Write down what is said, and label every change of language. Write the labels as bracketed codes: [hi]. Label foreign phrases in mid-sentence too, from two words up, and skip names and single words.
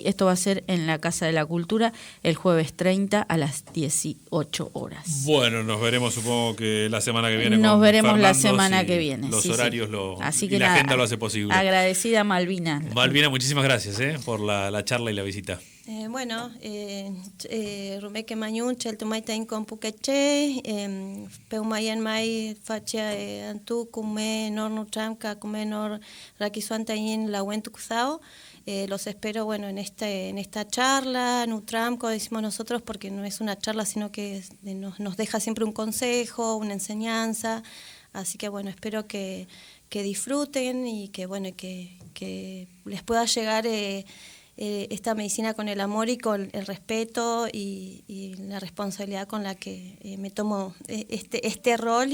[es] Esto va a ser en la Casa de la Cultura el jueves 30 a las 18 horas. Bueno, nos veremos supongo que la semana que viene. Nos veremos Fernando, la semana que viene. Los sí, horarios sí. Así que y la nada, agenda lo hace posible. Agradecida Malvina. Malvina, muchísimas gracias por la charla y la visita. [arn] Rumeke Mañun, Cheltumaitain con Puqueche, Peumayan Mai, Facha Antu, Kume, Nor Nutramka, Kume Nor Rakisuantayin, La Wentuxao. [es] Los espero en esta charla, Nutramco, decimos nosotros, porque no es una charla, sino que nos deja siempre un consejo, una enseñanza. Así que espero que disfruten y que les pueda llegar esta medicina con el amor y con el respeto y la responsabilidad con la que me tomo este rol.